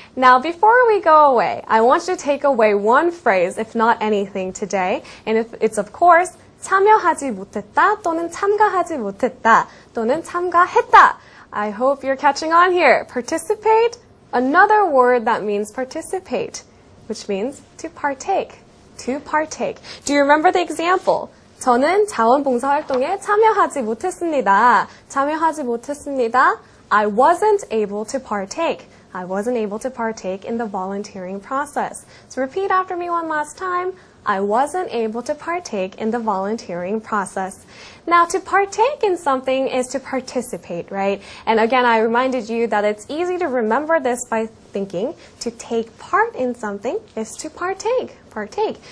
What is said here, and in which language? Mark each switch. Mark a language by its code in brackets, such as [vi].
[en] Now, before we go away, I want you to take away one phrase, if not anything today, and it's of course [ko] 참여하지 못했다 또는 참가하지 못했다 또는 참가했다. [en] I hope you're catching on here. Participate, another word that means participate, which means to partake. To partake. Do you remember the example? [ko] 저는 자원봉사활동에 참여하지 못했습니다. 참여하지 못했습니다. [en] I wasn't able to partake. I wasn't able to partake in the volunteering process. So repeat after me one last time. I wasn't able to partake in the volunteering process. Now, to partake in something is to participate, right? And again, I reminded you that it's easy to remember this by thinking to take part in something is to partake. Partake.